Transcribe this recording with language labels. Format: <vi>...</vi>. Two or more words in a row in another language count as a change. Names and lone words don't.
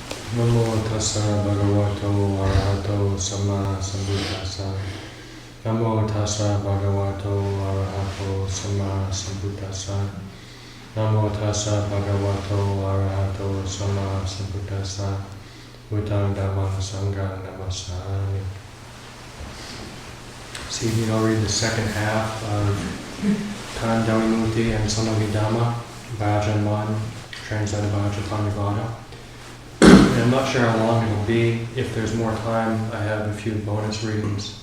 <pi>Namo tassa bhagavato arahato sama sambuddhassa. Namo tassa bhagavato arahato sama sambuddhassa. Namo tassa bhagavato arahato sama sambuddhassa. Buddhang dhammang sanghang namassami.</pi> <en>This evening I'll read the second half of Khandha Vimutti and Samangidhamma by Ajahn Mun, translated by Ajahn Paññavaddho. And I'm not sure how long it'll be. If there's more time, I have a few bonus readings.</en>